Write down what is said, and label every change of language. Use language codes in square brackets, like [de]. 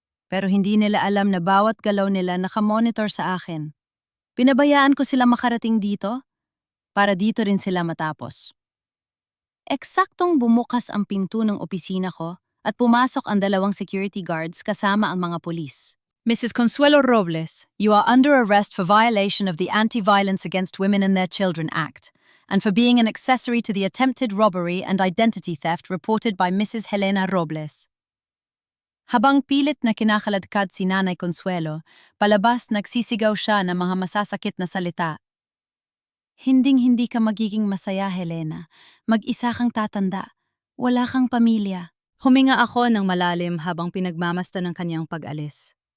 [tl] Pero hindi nila alam na bawat galaw nila nakamonitor sa akin. Pinabayaan ko sila makarating dito para dito rin sila matapos. Eksaktong bumukas ang pinto ng opisina ko at pumasok ang dalawang security guards kasama ang mga pulis. [en] Mrs. Consuelo Robles, you are under arrest for violation of the Anti-Violence Against Women and Their Children Act and for being an accessory to the attempted robbery and identity theft reported by Mrs. Helena Robles. [tl] Habang pilit na kinakaladkad si Nanay Consuelo, palabas nagsisigaw siya ng mga masasakit na salita. Hinding-hindi ka magiging masaya, Helena. Mag-isa kang tatanda. Wala kang pamilya. Huminga ako ng malalim habang pinagmamasta ng kanyang pag-alis.